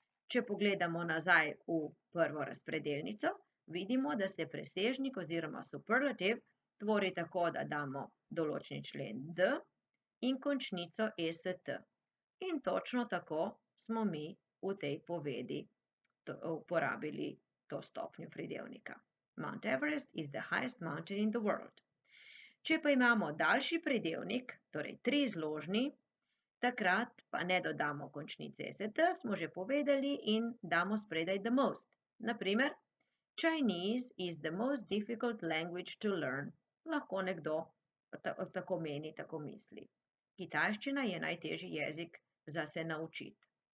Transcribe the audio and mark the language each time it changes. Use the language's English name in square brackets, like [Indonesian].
[Slovenian] Če pogledamo nazaj v prvo razpredelnico, vidimo, da se presežnik oziroma superlativ tvori tako, da damo določni člen d in končnico est. In točno tako smo mi v tej povedi uporabili to stopnjo pridevnika. [English] Mount Everest is the highest mountain in the world. [Slovenian] Če pa imamo daljši pridevnik, torej trizložni, takrat pa ne dodamo končnice est, smo že povedali, in damo spredaj [English] the most. [Slovenian] Naprimer, [English] Chinese is the most difficult language to learn. [Slovenian] Lahko nekdo tako meni, tako misli. Kitajščina je najtežji jezik za se naučiti.